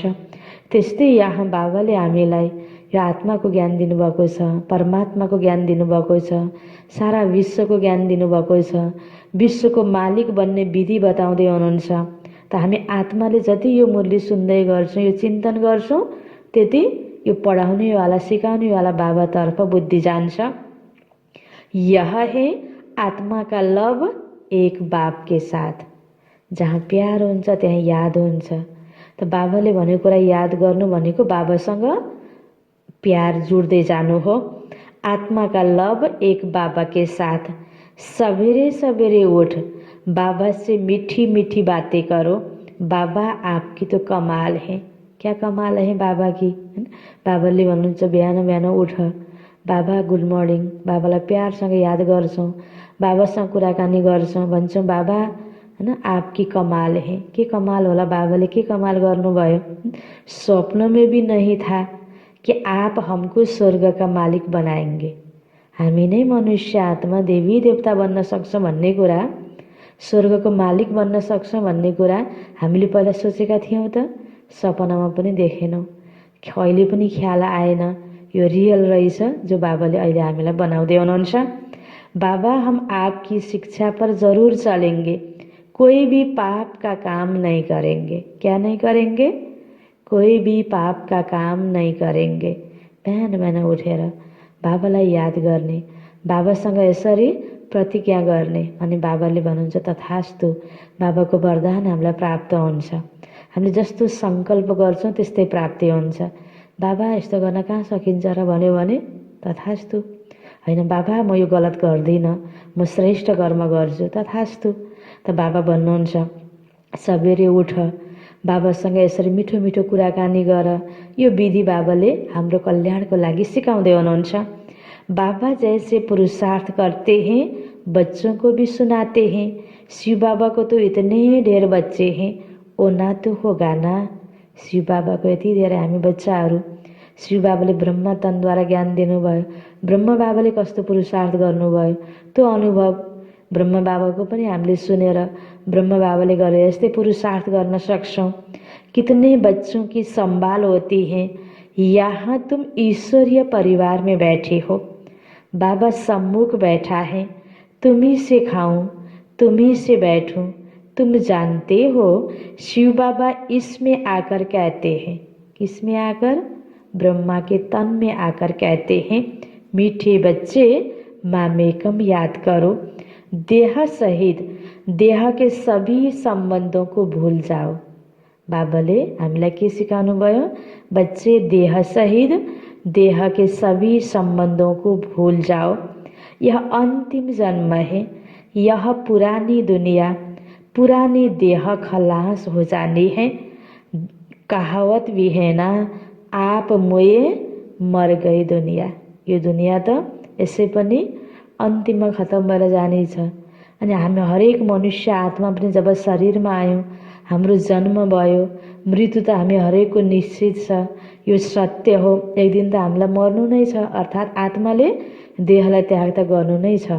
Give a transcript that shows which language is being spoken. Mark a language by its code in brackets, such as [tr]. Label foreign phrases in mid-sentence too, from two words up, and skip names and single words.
[ne] त्यस्तै यहाँ बाबाले हामीलाई यो आत्माको ज्ञान दिनुभएको छ, परमात्माको ज्ञान दिनुभएको छ, सारा विश्वको ज्ञान दिनुभएको छ, विश्वको मालिक बन्ने विधि बताउँदै हुनुहुन्छ। त हामी आत्माले जति यो मुरली सुन्दै गर्छौँ, यो चिन्तन गर्छौँ, त्यति यो पढाउनेवाला सिकाउनेवाला बाबातर्फ बुद्धि जान्छ। [hi] यह है आत्मा का लव एक बाप के साथ। [ne] जहाँ प्यार हुन्छ त्यहाँ याद हुन्छ। त बाबाले भनेको कुरा याद गर्नु भनेको बाबासँग प्यार जुड्दै जानु हो। [hi] आत्मा का लव एक बाबा के साथ। सवेरे सवेरे उठ बाबा से मीठी मीठी बातें करो। बाबा आपकी तो कमाल है। क्या कमाल है बाबा की? [ne] बाबाले भन्नुहुन्छ बिहान बिहान उठ, बाबा [en] good morning. [ne] बाबालाई प्यारसँग याद गर्छौँ, बाबासँग कुराकानी गर्छौँ, भन्छौँ बाबा हैन [hi] आपकी कमाल है। [ne] के कमाल होला? बाबाले के कमाल गर्नुभयो? [hi] स्वप्न में भी नहीं था कि आप हमको स्वर्ग का मालिक बनाएंगे। [ne] हामी नै मनुष्य आत्मा देवी देवता बन्न सक्छौँ भन्ने कुरा, स्वर्गको मालिक बन्न सक्छौँ भन्ने कुरा हामीले पहिला सोचेका थियौँ त? सपनामा पनि देखेनौँ, कहिले पनि ख्याल आएन। यो रियल रहेछ जो बाबाले अहिले हामीलाई बनाउँदै हुनुहुन्छ। [hi] बाबा हम आपकी शिक्षा पर जरूर चलेंगे, कोई भी पाप का काम नहीं करेंगे। क्या नहीं करेंगे? कोई भी पाप का काम नहीं करेंगे। [ne] बिहान बिहान उठेर बाबालाई याद गर्ने, बाबासँग यसरी प्रतिज्ञा गर्ने, अनि बाबाले भन्नुहुन्छ तथास्तु। बाबाको वरदान हामीलाई प्राप्त हुन्छ। हामीले जस्तो सङ्कल्प गर्छौँ त्यस्तै प्राप्ति हुन्छ। बाबा यस्तो गर्न कहाँ सकिन्छ र भन्यो भने तथास्तु। होइन बाबा म यो गलत गर्दिनँ, म श्रेष्ठ कर्म गर्छु, तथास्तु। त बाबा भन्नुहुन्छ सबेरे उठ, बाबासँग यसरी मिठो मिठो कुराकानी गर। यो विधि बाबाले हाम्रो कल्याणको लागि सिकाउँदै हुनुहुन्छ। [hi] बाबा जैसे पुरुषार्थ करते हैं बच्चों को भी सुनाते हैं। शिव बाबा को तो इतने ढेर बच्चे हैं, ओ ना तो होगा ना। [ne] शिव बाबाको यति धेरै हामी बच्चाहरू। शिव बाबाले ब्रह्मा तनद्वारा ज्ञान दिनुभयो। ब्रह्म बाबाले कस्तो पुरुषार्थ गर्नुभयो त्यो अनुभव ब्रह्म बाबाको पनि हामीले सुनेर ब्रह्म बाबाले गरे जस्तै पुरुषार्थ गर्न सक्छौँ। [hi] कितने बच्चों की संभाल होती है, यहाँ तुम ईश्वरीय परिवार में बैठे हो। बाबा सम्मुख बैठा है, तुम्ही से खाऊं, तुम्ही से बैठूं। तुम जानते हो शिव बाबा इसमें आकर कहते हैं, किसमें आकर? ब्रह्मा के तन में आकर कहते हैं, मीठे बच्चे मामेकम याद करो। देह सहित देह के सभी संबंधों को भूल जाओ। [ne] बाबाले हामीलाई के सिकाउनु भयो? [hi] बच्चे देह सहित देह के सभी संबंधों को भूल जाओ। यह अंतिम जन्म है, यह पुरानी दुनिया, पुरानी देह खलास हो जानी है। कहावत भी है ना, आप मोए मर गई दुनिया। [ne] यो दुनिया त यसै पनि अन्तिममा खतम भएर जानेछ। अनि हामी हरेक मनुष्य आत्मा पनि जब शरीरमा आयौँ, हाम्रो जन्म भयो, मृत्यु त हामी हरेकको निश्चित छ। यो सत्य हो, एक दिन त हामीलाई मर्नु नै छ, अर्थात् आत्माले देहलाई त्याग त गर्नु नै छ।